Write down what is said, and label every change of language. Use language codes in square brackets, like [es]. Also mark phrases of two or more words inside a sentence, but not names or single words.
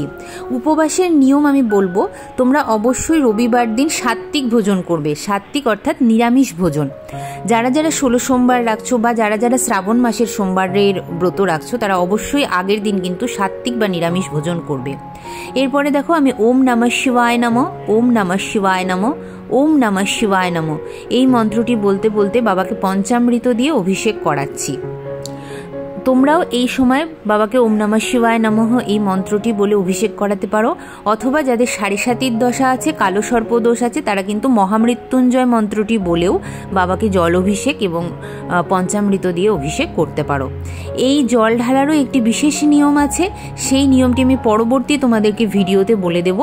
[bn] উপবাসের নিয়ম আমি বলবো, তোমরা অবশ্যই রবিবার দিন সাত্ত্বিক ভোজন করবে। সাত্ত্বিক অর্থাৎ নিরামিষ ভোজন। যারা যারা 16 সোমবার রাখছো বা যারা যারা শ্রাবণ মাসের সোমবারের ব্রত রাখছো, তারা অবশ্যই আগের দিন কিন্তু সাত্ত্বিক বা নিরামিষ ভোজন করবে। এরপরে দেখো আমি [sa] ওম নমঃ শিবায় নমঃ, ওম নমঃ শিবায় নমঃ, ওম নমঃ শিবায় নমঃ [bn] এই মন্ত্রটি বলতে বলতে বাবাকে পঞ্চামৃত দিয়ে অভিষেক করাচ্ছি। তোমরাও এই সময় বাবাকে [sa] ওম নমঃ শিবায় নমঃ [bn] এই মন্ত্রটি বলে অভিষেক করাতে পারো। অথবা যাদের সাড়ে সাতির দশা আছে, কালো সর্প দোষ আছে, তারা কিন্তু মহামৃত্যুঞ্জয় মন্ত্রটি বলেও বাবাকে জল অভিষেক এবং পঞ্চামৃত দিয়ে অভিষেক করতে পারো। এই জল ঢালারও একটি বিশেষ নিয়ম আছে, সেই নিয়মটি আমি পরবর্তী তোমাদেরকে ভিডিওতে বলে দেব।